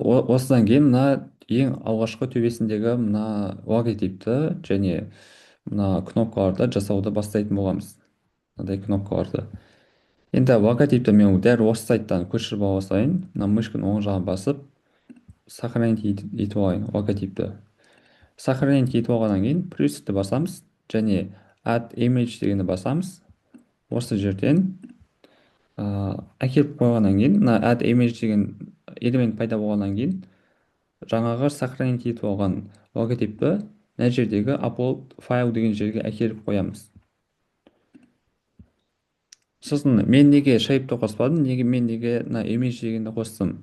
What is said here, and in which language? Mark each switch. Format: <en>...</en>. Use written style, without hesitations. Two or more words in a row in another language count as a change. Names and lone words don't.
<kk>Осыдан кейін мына ең алғашқы төбесіндегі мына логотипті және мына кнопкаларды жасауды бастайтын боламыз. Мынандай кнопкаларды. Енді логотипті мен дәл осы сайттан көшіріп ала салайын. Мына мышканың оң жағын басып, сохранить етіп алайын логотипті. Сохранить етіп алғаннан кейін плюсті басамыз және</kk> <en>add image</en> <kk>дегенді басамыз. Осы жерден әкеліп қойғаннан кейін, мына</kk> <en>add image</en> <kk>деген элемент пайда болғаннан кейін, жаңағы сохранить етіп алған логотипті мына жердегі upload файл деген жерге әкеліп қоямыз. Сосын мен неге shape қоспадым, мен неге мына image дегенді қостым.</kk>